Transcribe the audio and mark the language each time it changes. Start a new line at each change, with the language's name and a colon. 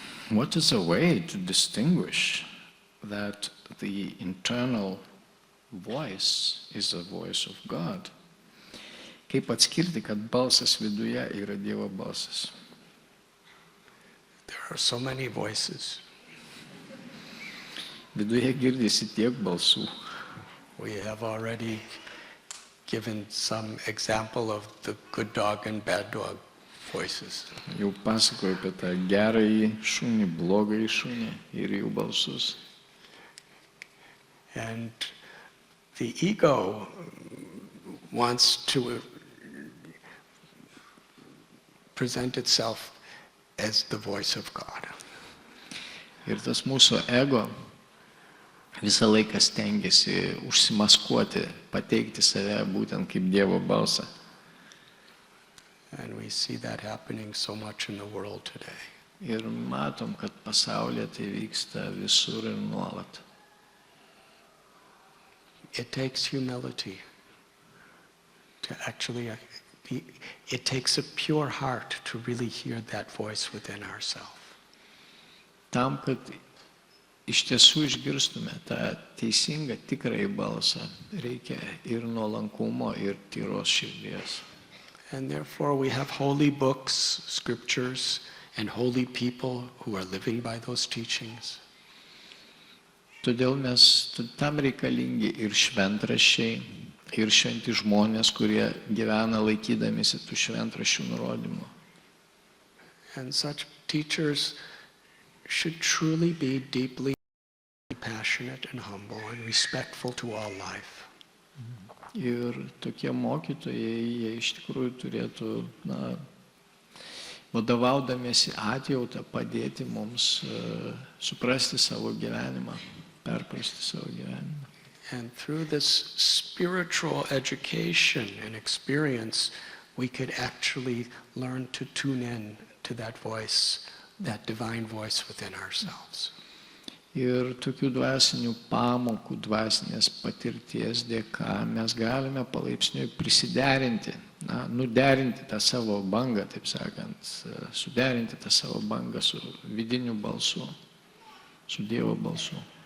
English: What is a way to distinguish that the internal voice is the voice of God?
Lithuanian: Kaip atskirti, kad balsas viduje yra Dievo balsas?
English: There are so many voices.
Lithuanian: Viduje girdisi tiek balsų.
English: We have already given some example of the good dog and bad dog voices.
Lithuanian: Jau pasakoju apie tą gerąjį šunį, blogąjį šunį ir jų balsus.
English: And the ego wants to present itself as the voice of God.
Lithuanian: Ir tas mūsų ego visą laiką stengiasi užsimaskuoti, pateikti save būtent kaip Dievo balsą.
English: And we see that happening so much in the world today.
Lithuanian: Ir matom, kad pasaulyje tai vyksta visur ir nuolat.
English: It takes humility to actually it takes a pure heart to really hear that voice within ourselves.
Lithuanian: Tam, kad iš tiesų išgirstume tą teisingą, tikrąjį balsą, reikia ir nuolankumo, ir tyros širdies.
English: And therefore we have holy books, scriptures, and holy people who are living by those teachings.
Lithuanian: Todėl mes tam reikalingi ir šventraščiai, ir šventi žmonės, kurie gyvena laikydamisi tų šventraščių nurodymų.
English: And such teachers should truly be deeply passionate and humble and respectful to all life.
Lithuanian: Ir tokie mokytojai, jie iš tikrųjų turėtų vadovaudamiesi atjautą padėti mums suprasti savo gyvenimą, perprasti savo gyvenimą.
English: And through this spiritual education and experience, we could actually learn to tune in to that voice, that divine voice within ourselves.
Lithuanian: Ir tokių dvasinių pamokų, dvasinės patirties dėka mes galime palaipsniui prisiderinti, nuderinti tą savo bangą, taip sakant, suderinti tą savo bangą su vidiniu balsu, su Dievo balsu.